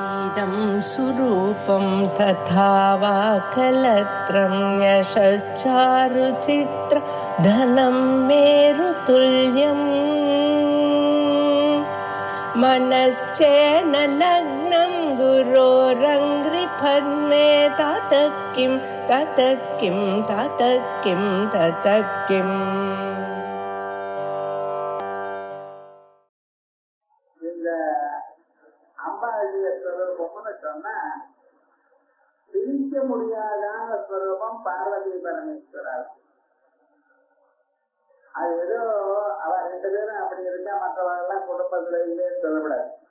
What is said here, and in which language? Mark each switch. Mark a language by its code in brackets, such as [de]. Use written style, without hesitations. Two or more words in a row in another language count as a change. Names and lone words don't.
[sa] इदं सुरूपं तथा वा कलत्रं यशश्चारुचित्र धनं मेरुतुल्यम् मनश्चेन लग्नं गुरोरङ्घ्रिपद्मे ततः किं ततः किं ततः किं ततः किम्. [ta] அம்பாளுடைய ஸ்வரூபம்னு சொன்னா பிரிக்க முடியாதான ஸ்வரூபம் பார்வதி பரமேஸ்வரர். அது ஏதோ அவ ரெண்டு பேரும் அப்படி இருக்கா, மற்றவர்கள்லாம் குடும்பத்துல இல்லைன்னு சொல்லக்கூடாது.